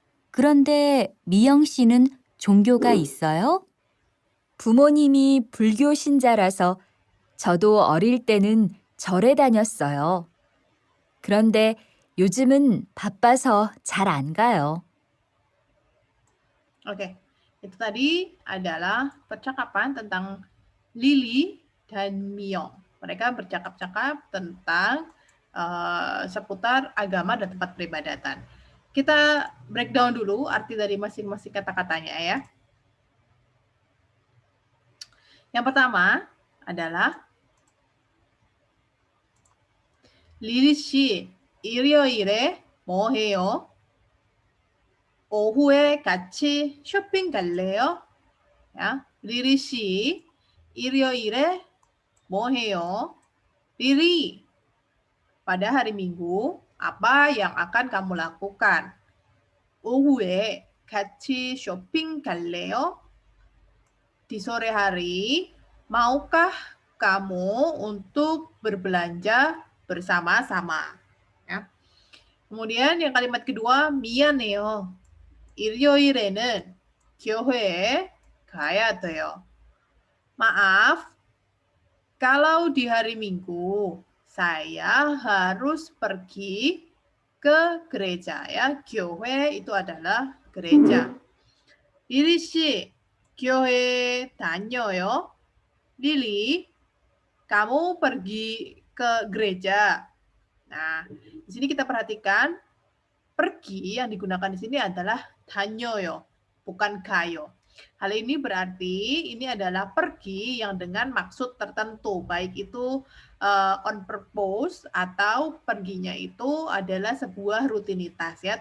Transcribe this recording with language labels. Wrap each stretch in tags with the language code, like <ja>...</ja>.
<ko>그런데 미영 씨는 종교가 있어요? 부모님이 불교 신자라서 저도 어릴 때는 절에 다녔어요. 그런데 요즘은 바빠서 잘 안 가요.</ko> <id>Oke, itu tadi adalah percakapan tentang Lily dan Mio. Mereka bercakap-cakap tentang seputar agama dan tempat peribadatan. Kita breakdown dulu arti dari masing-masing kata-katanya ya. Yang pertama adalah Lily 씨,</id> <ko>일요일에 뭐 해요? 오후에 같이 쇼핑 갈래요? Ya, Riri 씨, 일요일에 뭐 해요?</ko> <id>Riri, pada hari Minggu, apa yang akan kamu lakukan?</id> <ko>오후에 같이 쇼핑 갈래요?</ko> <id>Di sore hari, maukah kamu untuk berbelanja bersama-sama? Ya. Kemudian yang kalimat kedua,</id> <ko>미안해요. 일요일에는 교회에 가야 돼요.</ko> <id>Maaf, kalau di hari Minggu saya harus pergi ke gereja ya. 교회 itu adalah gereja.</id> <ko>Lili 씨, 교회 다녀요?</ko> <id>Lili, kamu pergi ke gereja. Nah, di sini kita perhatikan pergi yang digunakan di sini adalah 다녀요, bukan 가요. Hal ini berarti ini adalah pergi yang dengan maksud tertentu, baik itu on purpose atau perginya itu adalah sebuah rutinitas ya.</id>